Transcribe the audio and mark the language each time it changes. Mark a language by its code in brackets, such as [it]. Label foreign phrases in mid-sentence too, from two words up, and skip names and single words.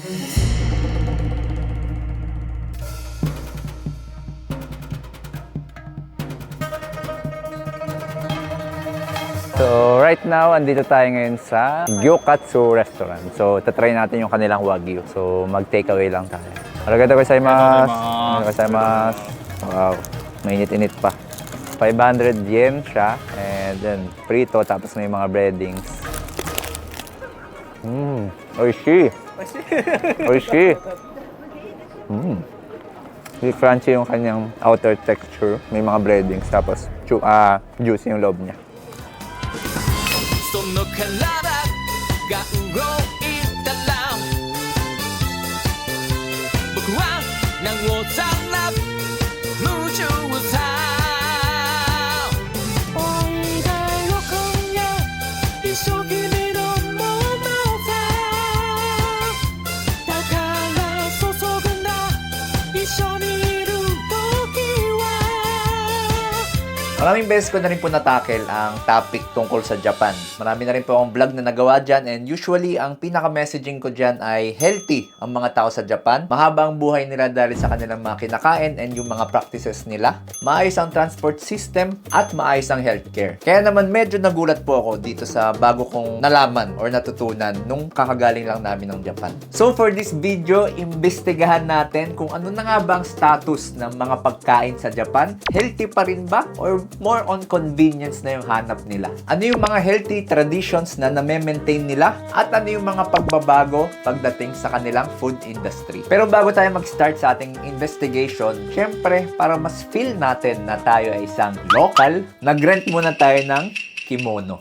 [en] So right now, [tl] andito tayo ngayon sa Gyokatsu Restaurant. So tatry natin yung kanilang Wagyu. So mag-takeaway lang tayo. [ja] ありがとうございます。ありがとうございます. [tl] Wow, mainit-init pa. 500 yen siya. [en] And then [tl] prito, tapos may mga breadings. [ja] おいしい。おいしい. [tl] Crunchy yung kanyang [en] outer texture. [tl] May mga breadings, tapos juicy yung loob niya. [ja] その体が動いたら僕はなおさら夢中さおいでよ今夜一生君のものさだから注ぐんだ一緒にいる時は [tl] Maraming beses ko na rin po natakel ang topic tungkol sa Japan. Marami na rin po akong vlog na nagawa dyan, [en] and usually [tl] ang pinaka-messaging ko dyan ay healthy ang mga tao sa Japan. Mahaba ang buhay nila dahil sa kanilang mga kinakain and yung mga practices nila. Maayos ang transport system at maayos ang healthcare. Kaya naman medyo nagulat po ako dito sa bago kong nalaman or natutunan nung kakagaling lang namin ng Japan. [en] So for this video, [tl] imbestigahan natin kung ano na nga ba ang status ng mga pagkain sa Japan. Healthy pa rin ba? Or [en] more on convenience [tl] na yung hanap nila? Ano yung mga [en] healthy traditions [tl] na na-maintain nila? At ano yung mga pagbabago pagdating sa kanilang food industry? Pero bago tayo mag-start sa ating investigation, syempre, para mas feel natin na tayo ay isang local, nag-rent muna tayo ng kimono.